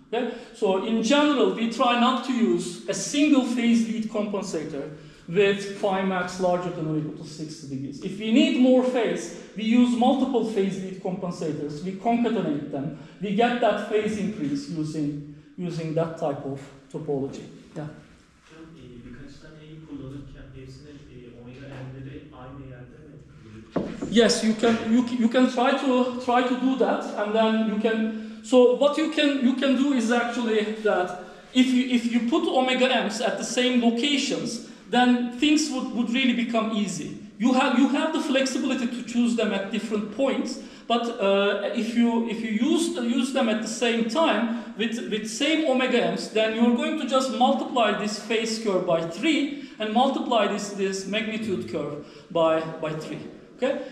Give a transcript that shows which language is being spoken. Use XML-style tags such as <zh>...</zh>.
<en>Okay? So in general, we try not to use a single phase lead compensator with phi max larger than or equal to 60 degrees. If we need more phase, we use multiple phase lead compensators, we concatenate them, we get that phase increase using that type of topology. Yeah.</en> <tr>Birkaç tane eği kullanırken hepsinin omega n'leri aynı yerde mi?</tr> <en>Yes, you can try to do that, and then you can. So what you can do is actually that if you put omega m's at the same locations, then things would really become easy. You have the flexibility to choose them at different points, but if you use them at the same time with same omega m's, then you're going to just multiply this phase curve by 3 and multiply this magnitude curve by 3. Okay?</en>